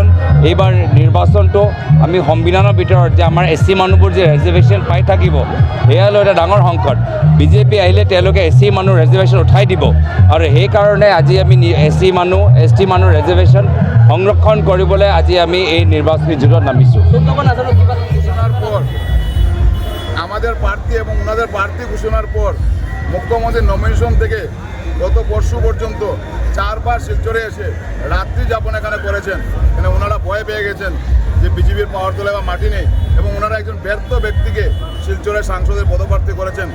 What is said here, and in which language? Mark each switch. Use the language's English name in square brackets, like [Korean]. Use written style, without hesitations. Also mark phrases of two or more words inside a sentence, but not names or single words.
[Assamese] এইবাৰ নিৰ্বাচনটো আমি সংবিধানৰ ভিতৰত যে আমাৰ এছ চি মানুহবোৰ যে ৰিজাৰ্ভেশ্যন পাই থাকিব, এয়ালৈ এটা ডাঙৰ সংকট। বিজেপি আহিলে তেওঁলোকে এছ চি মানুহ ৰিজাৰ্ভেশ্যন উঠাই দিব, আৰু সেইকাৰণে আজি আমি এছ চি মানুহ, এছ টি মানুহ রিজার্ভেশন সংরক্ষণ কৰিবলৈ আজি আমি এই নির্বাচনী যুদ্ধত নামিছোঁ। [Bangla] আমাদের প্রার্থী এবং ওনাদের প্রার্থী ঘোষণার পর মুখ্যমন্ত্রীর নমিনেশন থেকে গত পরশু পর্যন্ত 4 বার শিলচরে এসে রাত্রি যাপন এখানে করেছেন। এখানে ওনারা ভয় পেয়ে গেছেন যে বিজেপির পাওয়ার তোলে বা মাটি নেই, এবং ওনারা একজন ব্যর্থ ব্যক্তিকে শিলচরের সাংসদের পদপ্রার্থী করেছেন।